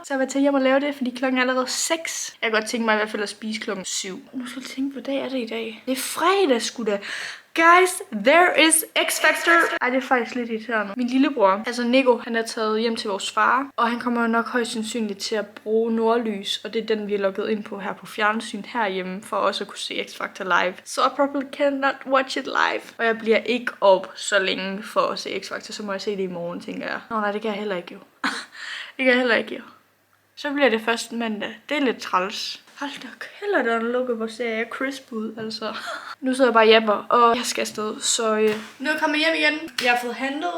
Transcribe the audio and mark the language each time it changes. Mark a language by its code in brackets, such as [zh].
[da] Så jeg vil tage hjem og lave det, fordi klokken er allerede 6. Jeg kan godt tænke mig i hvert fald at spise klokken 7. Nu skal jeg tænke, hvad dag er det i dag? Det er fredag, sgu da. [en] Guys, there is X-Factor. [da] Ej, det er faktisk lidt irriterende. Min lillebror, altså Nico, han er taget hjem til vores far. Og han kommer nok højst sandsynligt til at bruge nordlys. Og det er den, vi er logget ind på her på fjernsyn herhjemme. For også at kunne se X-Factor live. [en] So I probably cannot watch it live. [da] Og jeg bliver ikke op så længe for at se X-Factor. Så må jeg se det i morgen, tænker jeg. Nå nej, det kan jeg heller ikke jo. Det kan jeg heller ikke jo. Så bliver det først mandag. Det er lidt træls. Hold da kælder, der er lukket, hvor ser jeg crisp ud, altså. Nu sidder jeg bare hjemme, og jeg skal afsted, så nu er jeg kommet hjem igen. Jeg har fået handlet.